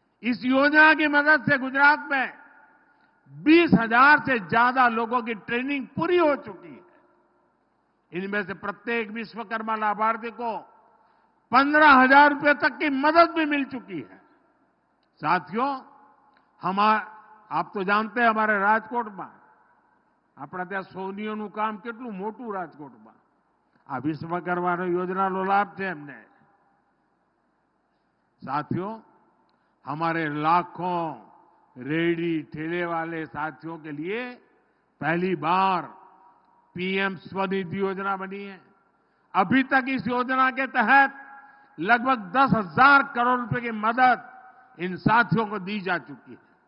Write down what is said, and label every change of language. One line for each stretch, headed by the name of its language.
Hindi: इस योजना की मदद से गुजरात में 20,000 से ज्यादा लोगों की ट्रेनिंग पूरी हो चुकी है। इनमें से प्रत्येक विश्वकर्मा लाभार्थी को 15,000 रुपए तक की मदद भी मिल चुकी है। साथियों, आप तो जानते हैं हमारे राजकोट में अपना
Gujarati: ત્યાં સોનીઓનું કામ કેટલું મોટું રાજકોટમાં આ વિશ્વકર્મા યોજનાનો લાભ છે એમને।
Hindi: साथियों, हमारे लाखों रेहड़ी ठेले वाले साथियों के लिए पहली बार पीएम स्वनिधि योजना बनी है। अभी तक इस योजना के तहत लगभग 10,000 करोड़ रुपए की मदद इन साथियों को दी जा चुकी है।